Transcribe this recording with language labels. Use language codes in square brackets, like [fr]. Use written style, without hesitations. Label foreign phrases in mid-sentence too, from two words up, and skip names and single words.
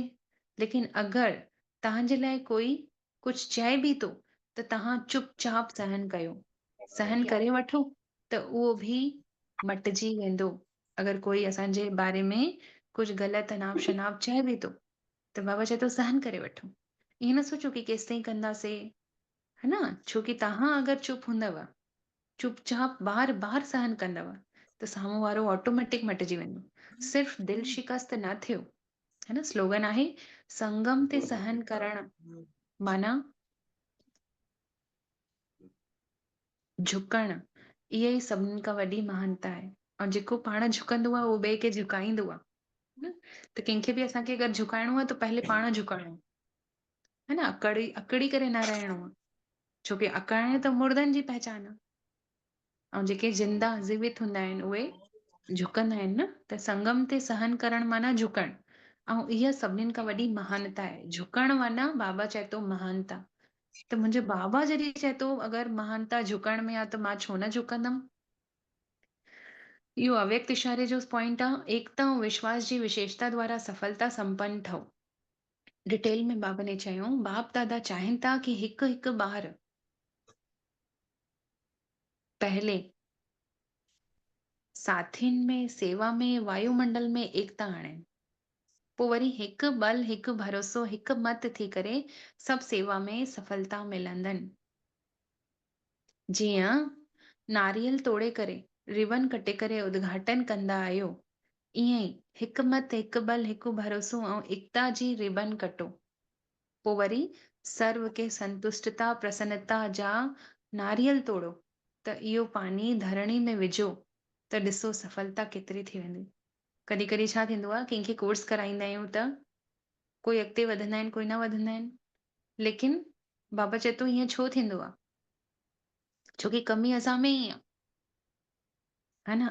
[sd] लेकिन अगरि तव्हांजे लाइ कोई कुझु चए बि थो त तव्हां चुपचाप सहन कयो, सहन करे वठो, त उहो बि मटिजी वेंदो। अगरि कोई असांजे बारे में कुझु ग़लति अनाप शनाप चए बि थो त बाबा चए थो सहन करे वठो। ईअं न सोचो कि केसि ताईं कंदासीं, है न? छोकी तव्हां अगरि चुप हूंदव, चुपचाप बार बार सहन कंदव, त साम्हूं वारो ऑटोमेटिक मटिजी वेंदो। सिर्फ़ दिलि शिकस्त न थियो, है न? स्लोगन आहे संगम ते सहन करण माना झुकण। इहा ई सभिनी खां वॾी महानता आहे। ऐं जेको पाण झुकंदो आहे उहो ॿिए खे झुकाईंदो आहे, न? त कंहिंखे बि असांखे अगरि झुकाइणो आहे त पहले पाण झुकाइणो, है न? अकड़ी करे न रहणो आहे, छोकी अकड़ाइण त मुर्दनि जी पहचान आहे, ऐं जेके जिंदा जीवित हूंदा आहिनि उहे झुकंदा आहिनि, न? त संगम ते सहन करण माना झुकण, ऐं इहा सभिनीनि खां वॾी महानता आहे। झुकण माना बाबा चए थो महानता। त मुंहिंजो बाबा जॾहिं चए थो अगरि महानता झुकण में आहे त मां छो न झुकंदमि। इहो अव्यक्त इशारे जो पॉइंट आहे, एकता ऐं विश्वास जी विशेषता द्वारा सफलता संपन्न ठहो। डिटेल में बाबा ने चयो बाप दादा चाहिनि था कि हिकु हिकु ॿार पहले साथियुनि में, सेवा में, वायुमंडल में एकता आणे, पोइ वरी हिकु बल, हिकु भरोसो, हिकु मत थी करे सभु सेवा में सफलता मिलंदनि। जीअं नारियल तोड़े करे, रिबन कटे करे उद्घाटन कंदा आहियो, ईअं ई हिकु मत, हिकु बल, हिकु भरोसो ऐं एकता जी रिबन कटो, पोइ वरी सर्व के संतुष्टता प्रसन्नता जा नारियल तोड़ो, त इहो पानी धरणी में विझो, त ॾिसो सफलता केतिरी थी वेंदी। कॾहिं कॾहिं छा थींदो आहे, कंहिंखे कोर्स कराईंदा आहियूं त कोई अॻिते वधंदा आहिनि, कोई न वधंदा आहिनि। लेकिन बाबा चए थो हीअं छो थींदो आहे, छोकी कमी असां में ई आहे, है न?